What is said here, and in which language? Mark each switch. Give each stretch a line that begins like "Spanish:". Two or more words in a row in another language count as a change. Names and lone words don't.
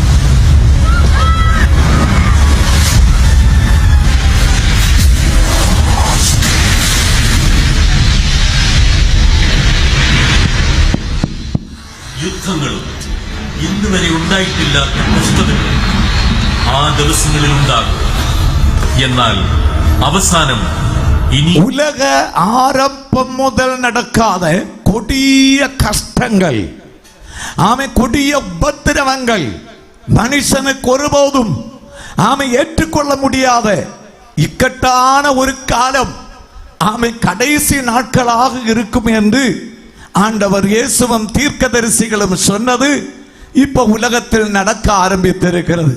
Malayalam: യുദ്ധങ്ങളും ഇന്നുവരെ ഉണ്ടായിട്ടില്ലാത്ത കഷ്ടതകളും ആ ദിവസങ്ങളിൽ ഉണ്ടാകും. എന്നാൽ അവസാനം ഇനി
Tamil: உலக ஆரம்பம் முதல் நடக்காத கொடிய கஷ்டங்கள், கொடிய உபத்திரவங்கள், மனுஷனுக்கு ஒருபோதும் ஏற்றுக்கொள்ள முடியாத இக்கட்டான ஒரு காலம் கடைசி நாட்களாக இருக்கும் என்று ஆண்டவர் இயேசுவும் தீர்க்கதரிசிகளும் சொன்னது இப்ப உலகத்தில் நடக்க ஆரம்பித்திருக்கிறது.